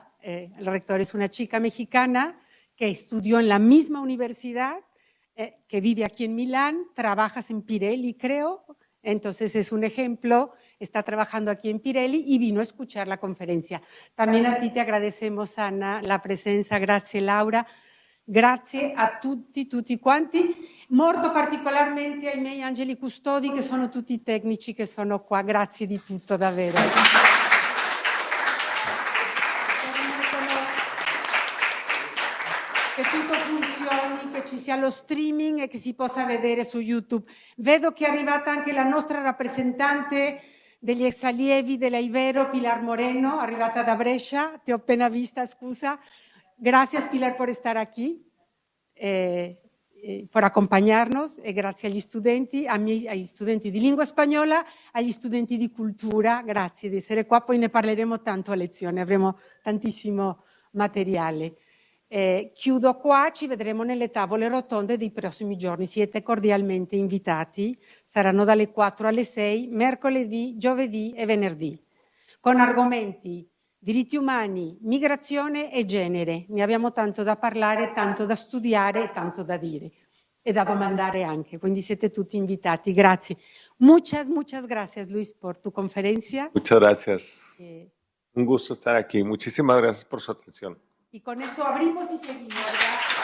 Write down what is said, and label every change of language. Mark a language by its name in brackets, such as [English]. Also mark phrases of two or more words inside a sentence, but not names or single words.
[Spanish] El rector es una chica mexicana que estudió en la misma universidad, que vive aquí en Milán, trabajas en Pirelli, creo, entonces es un ejemplo, está trabajando aquí en Pirelli y vino a escuchar la conferencia. También a ti te agradecemos, [Italian] Ana, la presenza, grazie Laura, grazie a tutti quanti, molto particolarmente ai miei angeli custodi che sono tutti i tecnici che sono qua, grazie di tutto davvero. Che tutto funzioni, che ci sia lo streaming e che si possa vedere su YouTube. Vedo che è arrivata anche la nostra rappresentante degli ex allievi della Ibero, Pilar Moreno, arrivata da Brescia, ti ho appena vista, scusa. [Spanish] Gracias Pilar por estar aquí, por acompañarnos [Italian] e grazie agli studenti, agli studenti di lingua spagnola, agli studenti di cultura, grazie di essere qua, poi ne parleremo tanto a lezione, avremo tantissimo materiale. Chiudo qua, ci vedremo nelle tavole rotonde dei prossimi giorni, siete cordialmente invitati, saranno dalle 4 alle 6, mercoledì, giovedì e venerdì, con argomenti diritti umani, migrazione e genere. Ne abbiamo tanto da parlare, tanto da studiare e tanto da dire e da domandare anche, quindi siete tutti invitati, grazie. [Spanish] Muchas gracias Luis por tu conferencia. Muchas gracias. Un gusto estar aquí. Muchísimas gracias por su atención. Y con esto abrimos y seguimos, ¿verdad?